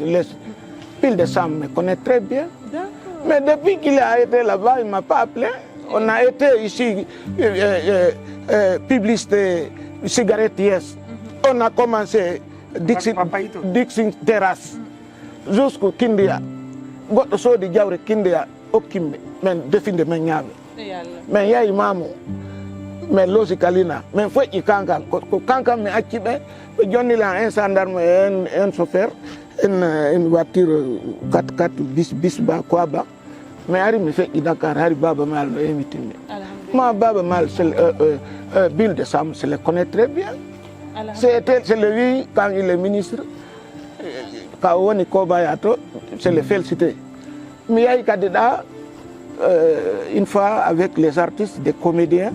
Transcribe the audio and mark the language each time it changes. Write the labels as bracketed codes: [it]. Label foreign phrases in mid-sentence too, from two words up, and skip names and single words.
[fr] Bill de Sam me connaît très bien. Mais depuis qu'il a été là-bas, il ne m'a pas appelé. On a été ici, publicité, cigarette, yes. On a commencé Dixon Terrace. [ff] Jusqu'au Kindia, goɗɗo soodi jawre Kindia hokkimɓe men definde men ñaame min yahi mamo min loosi kalina min feƴƴi kankan ko kankan mi acci ɓe jonnila [fr] un gendarme et un chauffeur une voiture 4x4 [ff] bis ba quoi ba mi ari mi feƴƴi Dakar hari Baba Mal no invitinmi ma Baba Mal [fr] Bill de Sam se le connaît très bien c'est lui quand il est ministre. C'est le félicité. Mais il y a candidat une fois avec les artistes, des comédiens.